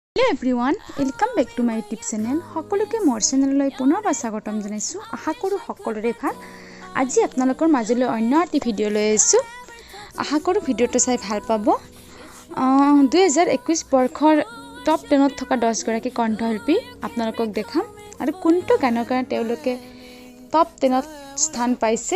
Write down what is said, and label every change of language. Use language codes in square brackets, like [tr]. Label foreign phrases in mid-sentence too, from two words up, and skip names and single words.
[en] hello everyone welcome back to my YouTube channel [as] সকলোকে মোৰ চেনেললৈ পুনৰবাৰ স্বাগতম জনাইছো আশা কৰো সকলোৰে ভাল আজি আপোনালোকৰ মাজলৈ অন্য এটা ভিডিও লৈ আহিছো আশা কৰো ভিডিওটো চাই ভাল পাব 2021 বৰ্ষৰ টপ 10 ত থকা 10 গৰাকী কণ্ঠশিল্পী আপোনালোকক দেখাম আৰু কোনটো গানৰ কাৰণে তেওঁলোকে টপ 10 ত স্থান পাইছে